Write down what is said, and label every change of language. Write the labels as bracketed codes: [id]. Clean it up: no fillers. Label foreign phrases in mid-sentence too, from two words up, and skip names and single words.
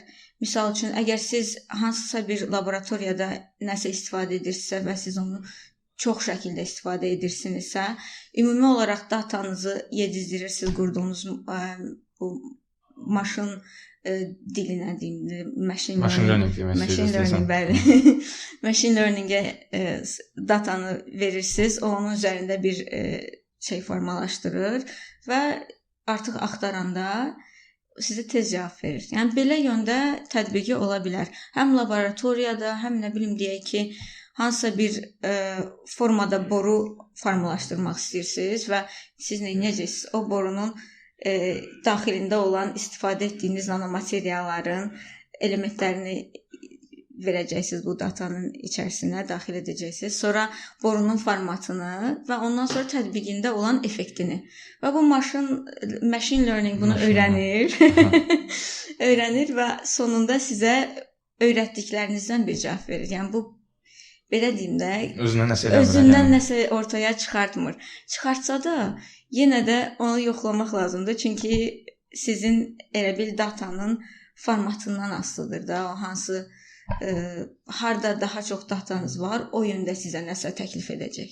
[az] Misal üçün, əgər siz hansısa bir laboratoriyada nəsə istifadə edirsinizsə və siz onu çox şəkildə istifadə edirsinizsə, ümumi olaraq datanızı yedizdirirsiniz, qurduğunuz bu maşın dilinə deyim, [en] machine learning, [az] bəli. [en] Machine learning- [az] ə datanı verirsiniz, o onun üzərində bir şey formalaşdırır və artıq axtaranda sizə tez cavab verir. Yəni belə yöndə tətbiqi ola bilər. Həm laboratoriyada, həm nə bilim deyək ki, hansısa bir formada boru formalaşdırmaq istəyirsiniz və siz nə edəcəksiniz? O borunun daxilində olan istifadə etdiyiniz nanomaterialların elementlərini verəcəksiniz bu datanın içərisinə, daxil edəcəksiniz. Sonra borunun formatını və ondan sonra tətbiqində olan effektini. Və bu [en] machine learning [az] bunu öyrənir. Öyrənir və sonunda sizə öyrətdiklərinizdən bir cavab verir. Yəni bu belə deyim də, özündən nəsə ortaya çıxartmır. Çıxartsa da yenə də onu yoxlamaq lazımdır. Çünki sizin elə bil datanın formatından asılıdır da, o hansı harda daha çox datanız var, o yöndə sizə nəsə təklif edəcək.